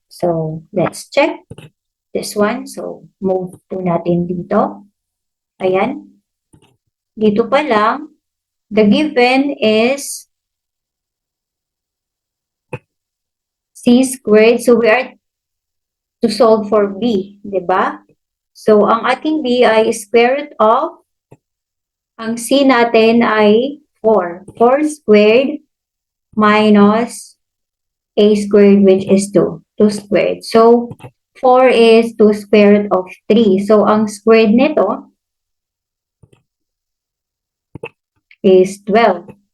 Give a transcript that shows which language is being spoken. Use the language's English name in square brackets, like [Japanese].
[English] So, let's check this one. So, [Filipino] move po natin dito. Ayan. [English] Dito pa lang, the given is C squared. So, we are to solve for B, di ba? [Filipino] So, ang ating B ay [English] square root of, [Filipino] ang C natin ay 4. [English] 4 squared minus A squared, which is 2. 2 squared. So, 4 is 2 square root of 3. [Filipino] So, ang squared nito is 12.